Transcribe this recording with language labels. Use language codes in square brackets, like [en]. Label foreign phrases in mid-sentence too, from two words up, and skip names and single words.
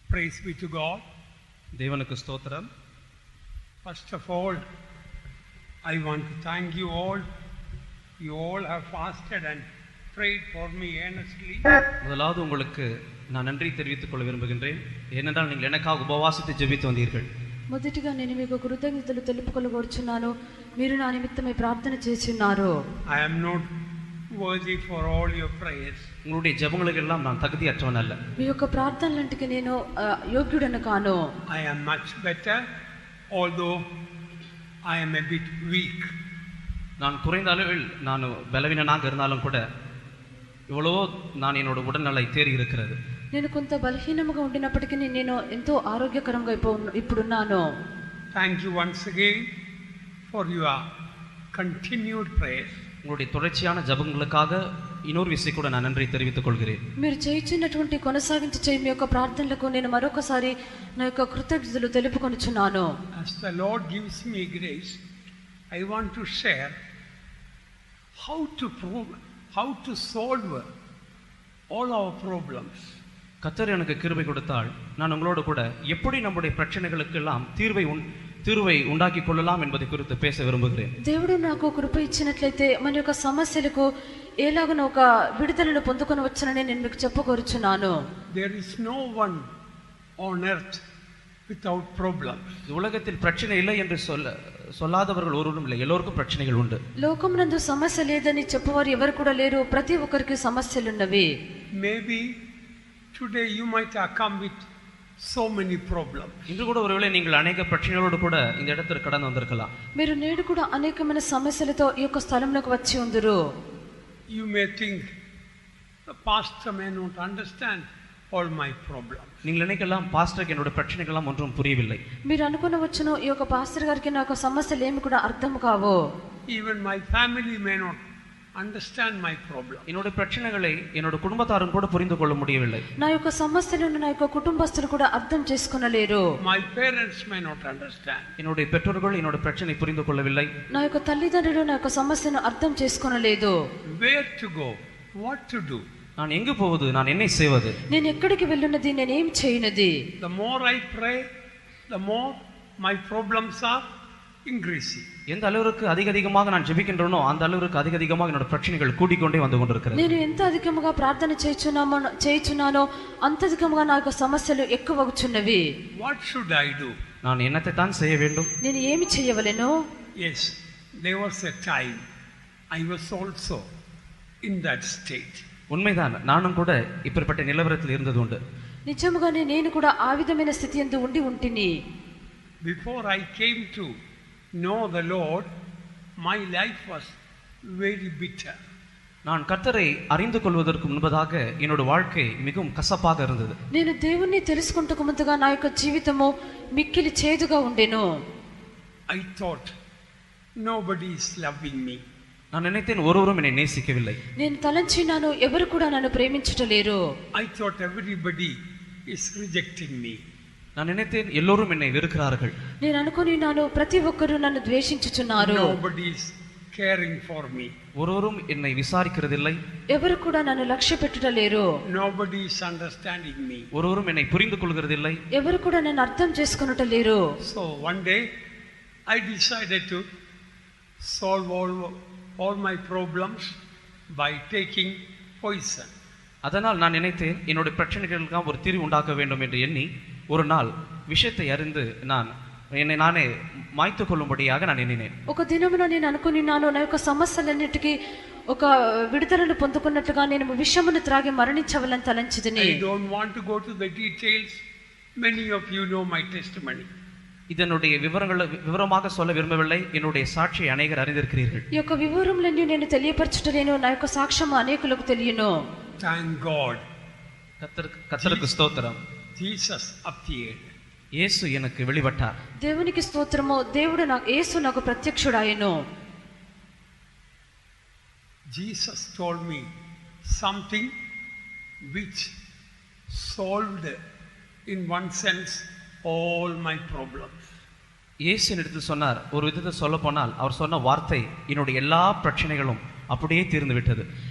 [en] Praise be to God. [ta] தேவனுக்கு ஸ்தோத்திரம். [en] First of all, I want to thank you all. You all have fasted and prayed for me earnestly. [ta] முதலாவது உங்களுக்கு நான் நன்றி தெரிவித்துக் கொள்ள விரும்புகின்றேன். ஏனென்றால் நீங்கள் எனக்காக உபவாசித்து ஜெபித்து வந்தீர்கள். [te] మొదటిగా నేను మీకు కృతజ్ఞతలు తెలుపుకొనగోరుచున్నాను. మీరు నా నిమిత్తమై ప్రార్థన చేస్తున్నారు. [en] I am not worthy for all your prayers. [ta] உங்களுடைய ஜெபங்களுக்கெல்லாம் நான் தகுதியற்றவன் அல்ல. [te] మీ యొక్క ప్రార్థనలంటికి నేను యోగ్యుడను కాను. [en] I am much better, although I am a bit weak. [ta] நான் குறைந்த அளவில் நான் பலவீனனாக இருந்தாலும் கூட இவ்வளவோ நான் என்னோட உடல்நலை தேறி இருக்கிறது. [te] నేను కొంత బలహీనముగా ఉండినప్పటికీ నేను ఎంతో ఆరోగ్యకరంగా ఇప్పుడున్నాను. [en] Thank you once again for your continued prayers. [ta] உங்களுடைய தொடர்ச்சியான ஜெபங்களுக்காக இன்னொரு விஷயம் கூட நான் நன்றி தெரிவித்துக் கொள்கிறேன். [te] మీరు చేయించినటువంటి కొనసాగించి చేయి మీ యొక్క ప్రార్థనలకు నేను మరొకసారి నా యొక్క కృతజ్ఞతలు తెలుపుకొనుచున్నాను. [en] As the Lord gives me grace, I want to share how to solve all our problems. [ta] கர்த்தர் எனக்கு கிருபை கொடுத்தால் நான் உங்களோடு கூட எப்படி நம்முடைய பிரச்சனைகளுக்கு எல்லாம் தீர்வை உண்டாக்கி கொள்ளலாம் என்பதை குறித்து பேச விரும்புகிறேன். [te] దేవుడు నాకు కృప ఇచ్చినట్లయితే మన యొక్క సమస్యలకు ఎలాగన ఒక విడుదలను పొందుకొని వచ్చానని నేను మీకు చెప్పగోరుచున్నాను. [en] There is no one on earth without problems. [ta] உலகத்தில் பிரச்சனை இல்லை என்று சொல்லாதவர்கள் ஒருவரும் இல்லை. எல்லோருக்கும் பிரச்சனைகள் உண்டு. [te] లోకమునందు సమస్య లేదని చెప్పవారు ఎవరు కూడా లేరు. ప్రతి ఒక్కరికి సమస్యలు ఉన్నవి. [en] Maybe today you might have come with so many problems. [ta] இன்று கூட ஒருவேளை நீங்கள் अनेक பிரச்சனைகளோடு கூட இந்த இடத்திற்கு கடந்து வந்திருக்கலாம். [te] మీరు నేడు కూడా అనేకమైన సమస్యలతో ఈ యొక్క స్థలంలోకి వచ్చి ఉందరు. [en] You may think the pastor may not understand all my problems. [ta] நீங்கள் நினைக்கலாம் பாஸ்டருக்கு என்னோட பிரச்சனைகள் எல்லாம் ஒன்றும் புரியவில்லை. [te] మీరు అనుకొనవచ్చును ఈ యొక్క పాస్టర్ గారికి నా యొక్క సమస్యలు ఏమి కూడా అర్థం కావు. [en] Even my family may not understand my problem. [ta] என்னோட பிரச்சனைகளை என்னோட குடும்பத்தாரும் கூட புரிந்து கொள்ள முடியவில்லை. [te] నా యొక్క సమస్యలను నా యొక్క కుటుంబస్తులు కూడా అర్థం చేసుకొనలేరు. [en] My parents may not understand. [ta] என்னோட பெற்றோர்கள் என்னோட பிரச்சனை புரிந்து கொள்ளவில்லை. [te] నా యొక్క తల్లిదండ్రులు నా యొక్క సమస్యను అర్థం చేసుకొనలేదు. [en] Where to go? What to do? [ta] நான் எங்கு போவது? நான் என்ன செய்வது? [te] నేను ఎక్కడికి వెళ్ళున్నది? నేను ఏం చేయనది? [en] The more I pray, the more my problems are increasing. [ta] எந்த அளவுக்கு அதிகமாக நான் ஜெபிக்கின்றேனோ அந்த அளவுக்கு அதிகமாக என்னோட பிரச்சனைகள் கூடிக்கொண்டே வந்து கொண்டிருக்கிறது. [te] నేను ఎంత అధికముగా ప్రార్థన చేయుచున్నానో అంత అధికముగా నా యొక్క సమస్యలు ఎక్కువగుచున్నవి. [en] What should I do? [ta] நான் என்னத்தை தான் செய்ய வேண்டும்? [te] నేను ఏమి చేయవలెను? [en] Yes, there was a time I was also in that state. [ta] உண்மைதான், நானும் கூட இப்படிப்பட்ட நிலவரத்தில் இருந்தது உண்டு. [te] నిజముగానే నేను కూడా ఆ విధమైన స్థితి యందు ఉండి ఉంటిని. [en] Before I came to know the Lord, my life was very bitter. [ta] நான் கர்த்தரை அறிந்து கொள்வதற்கு முன்பதாக என்னோட வாழ்க்கை மிகவும் கசப்பாக இருந்தது. [te] నేను దేవుణ్ణి తెలుసుకుంటకు ముందుగా నా యొక్క జీవితము మిక్కిలి చేదుగా ఉండెను. [en] I thought nobody is loving me. [ta] நான் நினைத்தேன் ஒருவரும் என்னை நேசிக்கவில்லை. [te] నేను తలంచినాను ఎవరు కూడా నన్ను ప్రేమించటలేరు. [en] I thought everybody is rejecting me. [ta] நான் நினைத்தேன் எல்லோரும் என்னை வெறுக்கிறார்கள். [te] నేను అనుకొనినాను ప్రతి ఒక్కరు నన్ను ద్వేషించుచున్నారు. [en] Nobody is caring for me. [ta] ஒருவரும் என்னை விசாரிக்கிறதில்லை. [te] ఎవరు కూడా నన్ను లక్ష్య పెట్టుటలేరు. [en] Nobody is understanding me. [ta] ஒருவரும் என்னை புரிந்து கொள்கிறதில்லை. [te] ఎవరు కూడా నన్ను అర్థం చేసుకొనుటలేరు. [en] So one day I decided to solve all my problems by taking poison. [ta] அதனால் நான் நினைத்தேன் என்னோட பிரச்சனைகளுக்கு ஒரு தீர்வு உண்டாக்க வேண்டும் என்று எண்ணி ஒரு நாள் விஷயத்தை அறிந்து என்னை நானே மாய்த்து கொள்ளும்படியாக நான் எண்ணினேன். [te] ఒక దినమున నేను అనుకున్నాను నా యొక్క సమస్యలన్నిటికీ ఒక విడుదలను పొందుకున్నట్లుగా నేను విషమును త్రాగి మరణించవలని తలంచితిని. [en] I don't want to go to the details. Many of you know my testimony. [ta] இதனுடைய விவரமாக சொல்ல விரும்பவில்லை. என்னுடைய சாட்சியை அநேகர் அறிந்திருக்கிறீர்கள். [te] ఈ యొక్క వివరములన్నీ నేను తెలియపరచుటలేను. నా యొక్క సాక్ష్యం అనేకులకు తెలియను. [en] Thank God. [ta] கர்த்தருக்கு ஸ்தோத்திரம். [en] Jesus appeared. [ta] యేసు எனக்கு வெளிப்பட்டார். [te] దేవునికి స్తోత్రము. యేసు నాకు ప్రత్యక్షుడాయెను. [en] Jesus told me something which solved in one sense all my problems. [ta] இயேசு என்னிடத்தில் சொன்னார். ஒரு விதத்தில் சொல்ல போனால் அவர் சொன்ன வார்த்தை என்னுடைய எல்லா பிரச்சனைகளும் அப்படியே தீர்ந்து விட்டது.